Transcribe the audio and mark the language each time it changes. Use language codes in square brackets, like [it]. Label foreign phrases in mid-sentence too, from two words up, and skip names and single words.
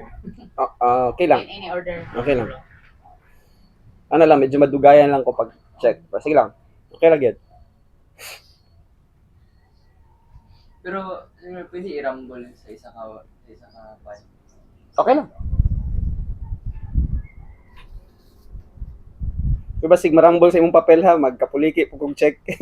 [ceb] Okay lang. [en] Any order. [ceb] Okay lang. Ano lang, medyo madugayan lang ko pag check. Sige lang. Okay lang yun. Pero pwede i-rumble sa isa ka pan. Okay lang. Diba sig marambol sa imong papel ha, magkapuliki po kong check.